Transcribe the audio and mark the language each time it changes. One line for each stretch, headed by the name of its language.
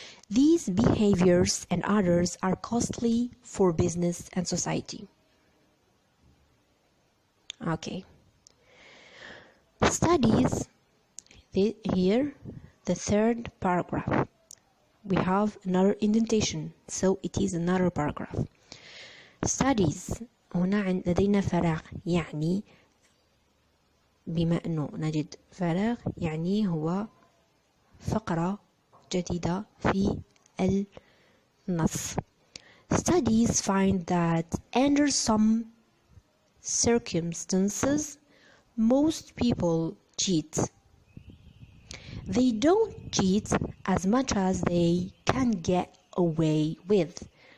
English: These behaviors and others are costly for business and society. Okay, studies. Here, the third paragraph. We have another indentation, so it is another paragraph. Studies.
Arabic: هنا لدينا فراغ، يعني بما أنه نجد فراغ يعني هو فقرة جديدة في النص.
English: Studies find that under some circumstances most people cheat. They don't cheat as much as they can get away with.